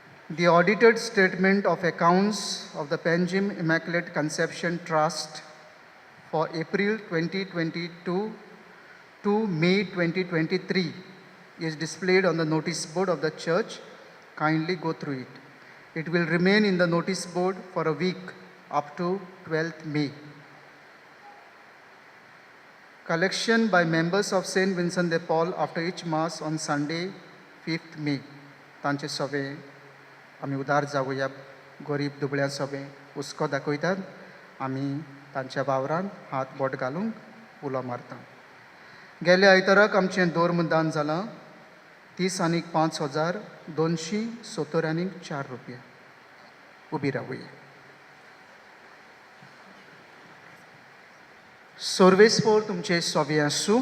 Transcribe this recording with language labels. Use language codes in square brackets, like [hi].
[en] The audited statement of accounts of the Panjim Immaculate Conception Trust for April 2022 to May 2023 is displayed on the notice board of the church. Kindly go through it. It will remain in the notice board for a week up to 12th May. Collection by members of St. Vincent de Paul after each Mass on Sunday, 5th May. [gom] तांचे सवे आमी उदार जावया. गरीब दुबळ्या सवे हुस्को दाखयतात. आमी तांच्या वावरांत हात बोट घालूंक उलो मारता. गेल्या आयताराक आमचें दोर्मदान जालां 30 आनीक 5,270 आनीक 4 रुपया. उबी रावया. सर्वेस्पोर तुमचे सोवे आसूं.